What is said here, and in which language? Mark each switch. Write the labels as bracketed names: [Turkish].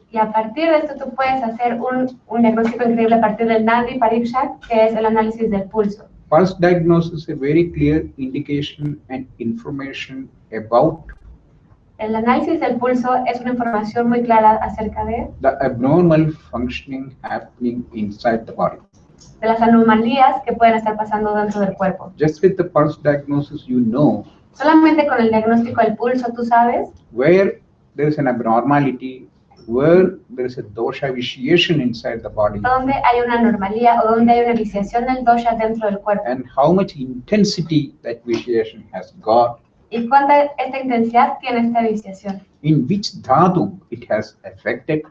[Spanish] Y a partir de esto tú puedes hacer un diagnóstico increíble a partir del Nadi Pariksha, que es el análisis del pulso. [English] Pulse diagnosis is a very clear indication and information about [Spanish] El análisis del pulso es una información muy clara acerca de [English] the abnormal functioning happening inside the body. [Spanish] de las anomalías que pueden estar pasando dentro del cuerpo. [English] Just with the pulse diagnosis, you know [Spanish] Solamente con el diagnóstico del pulso tú sabes [English] where there is an abnormality, where there is a dosha vitiation inside the body, [Spanish] dónde hay una anomalía o dónde hay una viciación del dosha dentro del cuerpo. [English] and how much intensity that vitiation has got, [Spanish] ¿Y cuánta esta intensidad tiene esta viciación? [English] in which dhatu it has affected,